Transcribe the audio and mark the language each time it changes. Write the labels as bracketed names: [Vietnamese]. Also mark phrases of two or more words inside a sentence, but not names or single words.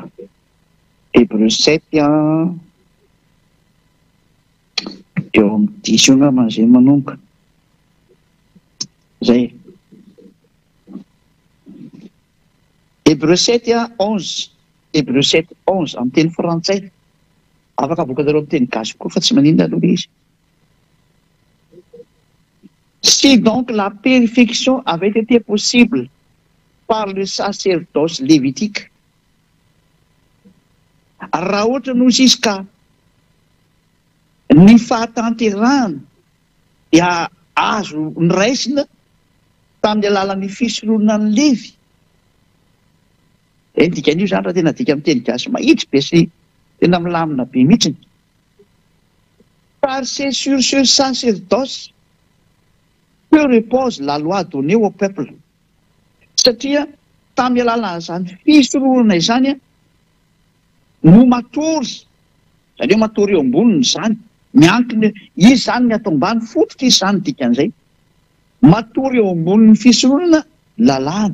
[Malagasy] Hébreu 7 eo amin'ny 10 io angamba izay manomboka. Zay. Hébreu 7 11. Hébreu 7 11 amin'ny teny frantsay. Afaka avoakanareo amin'ny teny gasy koa fa tsy maninona aloha izy. [French] Si donc la purification avait été possible par le sacerdoce lévitique, [Malagasy] raha ohatra noho izy ka ny fahatanterahana dia azo niraisina tamin'ny alalan'ny fisoronan'ny Levy. Dikan'io zany raha tena dika amin'ny teny gasy mahitsy be sy tena milamina be mihitsy. [French] Car c'est sur ce sacerdoce que repose la loi donnée au peuple. [Malagasy] Satria tamin'ny alalan'izany fisoronana izany no matory, zany hoe matory eo amboniny izany, miankina izy izany ny atao ambany fototra izy izany dikan'izay. Matory eo ambonin'ny fisoronana lalàna.